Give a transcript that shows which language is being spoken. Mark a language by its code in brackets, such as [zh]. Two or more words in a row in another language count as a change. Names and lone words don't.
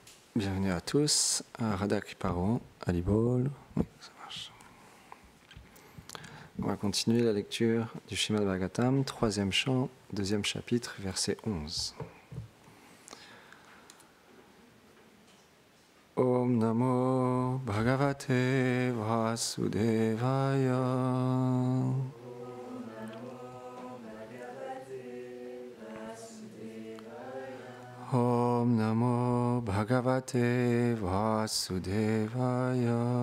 [fr] Bienvenue à tous à Radha Kriparon, à Libol. Oui, ça marche. On va continuer la lecture du Srimad Bhagavatam, 3e chant, 2e chapitre, verset 11. [sa] Om Namo Bhagavate Vasudevaya. Om Namo Bhagavate Vasudevaya.